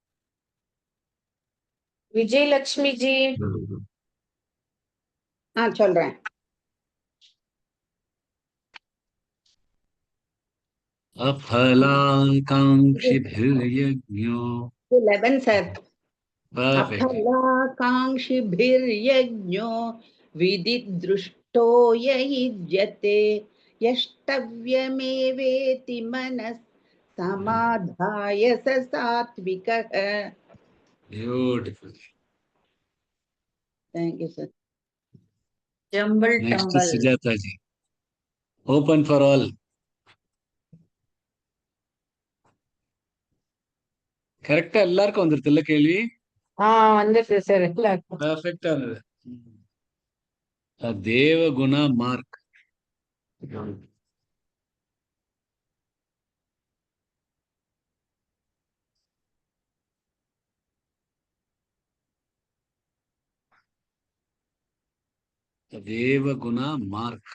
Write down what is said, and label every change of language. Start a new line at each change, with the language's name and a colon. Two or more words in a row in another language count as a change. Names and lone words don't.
Tamil: விஜயலட்சுமி ஜி நான் சொல்றேன்.
Sanskrit: अफलाकाङ्क्षिभिर्यज्ञो
Tamil: 11 சார்.
English: perfect.
Sanskrit: अफलाकाङ्क्षिभिर्यज्ञो विदिदृष्टो ययुज्यते यष्टव्यमेवेति मनः समाधाय स सात्विकः.
English: Beautiful. Thank you, sir. Jumble Next tumble. Sujata ji. Open for all.
Tamil: கரெக்டா எல்லாருக்கும் வந்துருது இல்ல கேள்வி? வந்துட்டு சார் எல்லாருக்கும். பர்ஃபெக்டா இருந்தது. தேவகுண மார்க். தேவகுண மார்க்.